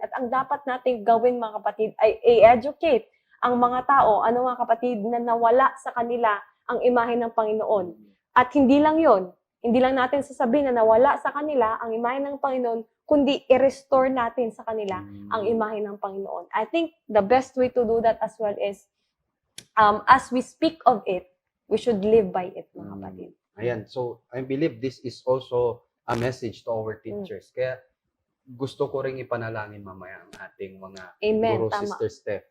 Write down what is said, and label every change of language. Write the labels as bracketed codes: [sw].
[tl] At ang dapat nating gawin, mga kapatid, ay i-educate ang mga tao, mga kapatid, na nawala sa kanila ang imahe ng Panginoon. At hindi lang yon, hindi lang natin sasabihin na nawala sa kanila ang imahe ng Panginoon, kundi i-restore natin sa kanila ang imahe ng Panginoon. [en] I think the best way to do that as well is, as we speak of it, we should live by it, [tl] mga kapatid. [en] Ayan, so I believe this is also a message to our teachers. [tl] Kaya gusto ko ring ipanalangin mamaya ang ating mga guru, Sister Steph.